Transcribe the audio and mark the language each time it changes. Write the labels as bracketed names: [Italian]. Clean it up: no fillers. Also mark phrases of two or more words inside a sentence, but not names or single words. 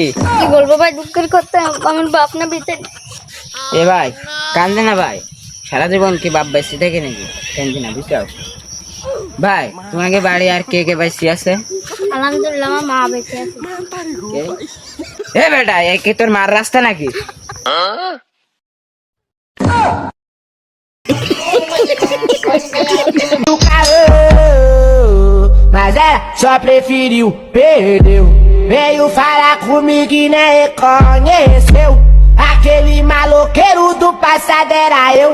[Bangla] কি বলবো ভাই দুঃখের কথা আমার বাপ না বেঁচে এ ভাই কান্দে না ভাই সারা জীবন কি বাপ বেঁচে থাকে নাকি কান্দে না বুঝতে ভাই তোমাকে বাড়ি আর কে কে বেঁচে আছে আলহামদুলিল্লাহ আমার মা বেঁচে আছে এ বেটা এ কি তোর মার রাস্তা নাকি [Portuguese] Mas ela só preferiu, perdeu. Veio falar comigo e nem reconheceu. Aquele maloqueiro do passado era eu.